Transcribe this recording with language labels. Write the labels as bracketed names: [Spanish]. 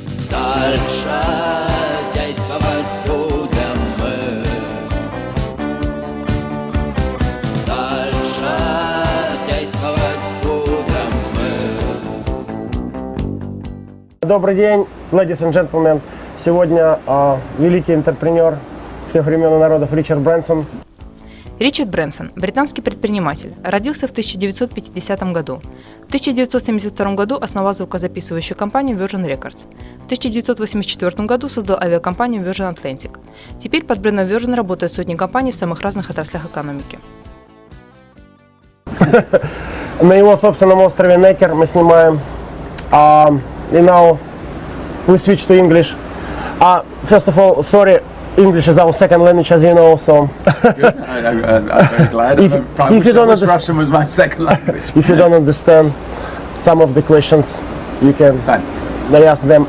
[Russian] Дальше действовать будем мы. Дальше действовать будем мы. Добрый день, [English] ladies and gentlemen. [Russian] Сегодня великий интерпренер всех времен и народов Ричард Брэнсон. Ричард Брэнсон – британский предприниматель, родился в 1950 году. В 1972 году основал звукозаписывающую компанию Virgin Records. В 1984 году создал авиакомпанию Virgin Atlantic. Теперь под брендом Virgin работают сотни компаний в самых разных отраслях экономики. На его собственном острове Necker мы снимаем. [English] И now we switch to English. First of all, sorry. English is our second language, as you know, so... Good. I'm very glad. If you don't understand, Russian was my second language. If you don't understand some of the questions, you can ask them.